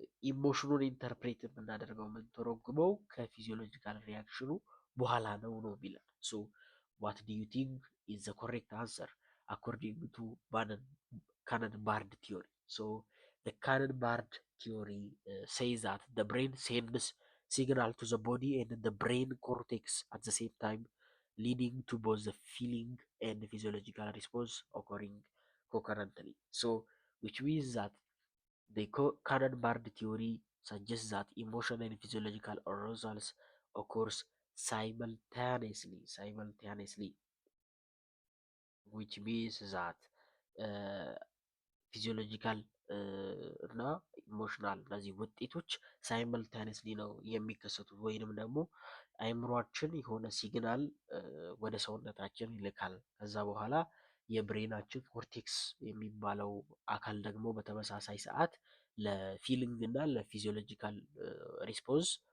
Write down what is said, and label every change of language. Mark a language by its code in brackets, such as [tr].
[am] ኢሞሽኑን ኢንተርፕሬት የምናደርገው የምንተረጉመው ከፊዚዮሎጂካል ሪያክሽኑ በኋላ ነው ነው የሚለን። [en] ሶ ዋት ዱ ዩ ቲንክ ኢዝ ዘ ኮሬክት አንሰር according to Cannon-Bard theory? So the Cannon-Bard theory says that the brain sends signal to the body and the brain cortex at the same time, leading to both the feeling and the physiological response occurring concurrently. So which means that Cannon-Barred theory suggests that emotional and physiological arousals occurs simultaneously, which means that [am] ፊዚዮሎጂካል እና ኢሞሽናል እነዚህ ውጤቶች ሳይመልታኒስሊ ነው የሚከሰቱት። ወይንም ደግሞ አይምሯችን የሆነ ሲግናል ወደ ሰውነታችን ይልካል። ከዛ በኋላ የብሬናችን ኮርቴክስ የሚባለው አካል ደግሞ በተመሳሳይ ሰዓት ለፊሊንግ እና ለፊዚዮሎጂካል ሪስፖንስ